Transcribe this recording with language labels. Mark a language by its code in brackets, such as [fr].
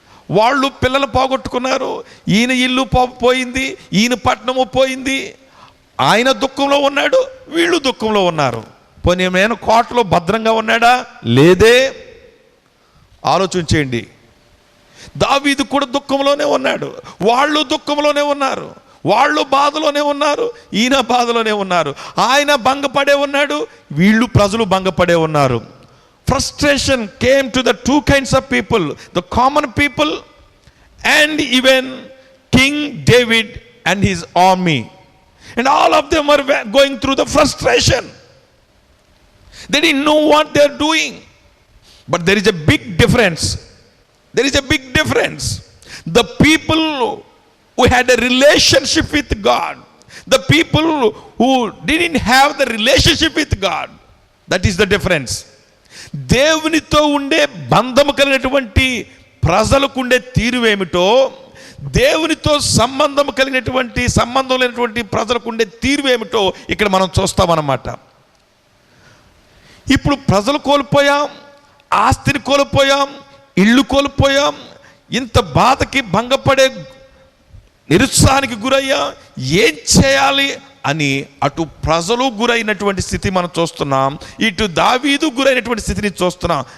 [te] వాళ్ళు పిల్లలు పోగొట్టుకున్నారు, ఈయన ఇల్లు పోయింది, ఈయన పట్టణము పోయింది, ఆయన దుఃఖంలో ఉన్నాడు, వీళ్ళు దుఃఖంలో ఉన్నారు. పోనీ నేను కోటలో భద్రంగా ఉన్నాడా? లేదే. ఆలోచించేయండి. దావీదు కూడా దుఃఖంలోనే ఉన్నాడు, వాళ్ళు దుఃఖంలోనే ఉన్నారు, వాళ్ళు బాధలోనే ఉన్నారు, ఈయన బాధలోనే ఉన్నారు. ఆయన భంగపడే ఉన్నాడు, వీళ్ళు ప్రజలు భంగపడే ఉన్నారు. [en] Frustration came to the two kinds of people, the common people and even King David and his army. And all of them were going through the frustration. They didn't know what they are doing. But there is a big difference. There is a big difference. The people who had a relationship with God, the people who didn't have the relationship with God, that is the difference. [te] దేవునితో ఉండే బంధము కలిగినటువంటి ప్రజలకు ఉండే తీరు ఏమిటో, దేవునితో సంబంధం కలిగినటువంటి సంబంధం లేనటువంటి ప్రజలకు ఉండే తీరు ఏమిటో ఇక్కడ మనం చూస్తామన్నమాట. ఇప్పుడు ప్రజలు కోల్పోయాం, ఆస్తిని కోల్పోయాం, ఇళ్ళు కోల్పోయాం, ఇంత బాధకి భంగపడే నిరుత్సాహానికి గురయ్యా, ఏం చేయాలి అని అటు ప్రజలు గురైనటువంటి స్థితి మనం చూస్తున్నాం, ఇటు దావీదు గురైనటువంటి స్థితిని చూస్తున్నాం.